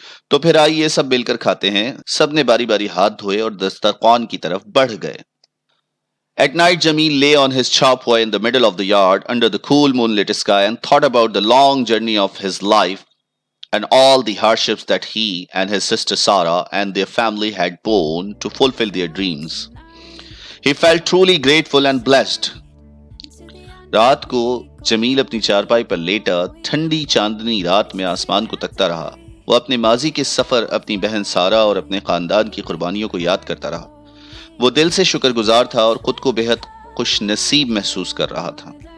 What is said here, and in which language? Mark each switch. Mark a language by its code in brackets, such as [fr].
[hi] तो फिर आइए सब मिलकर खाते हैं। सब ने बारी बारी हाथ धोए और दस्तरखान की तरफ बढ़ गए। [en] At night, Jamil lay on his charpoy in the middle of the yard under the cool moonlit sky and thought about the long journey of his life and all the hardships that he and his sister Sarah and their family had borne to fulfill their dreams. He felt truly grateful and blessed. [hi] रात को जमील अपनी चारपाई पर लेटा ठंडी चांदनी रात में आसमान को तकता रहा। वो अपने माजी के सफर, अपनी बहन सारा और अपने खानदान की कुर्बानियों को याद करता रहा। वो दिल से शुक्रगुजार था और खुद को बेहद खुश नसीब महसूस कर रहा था।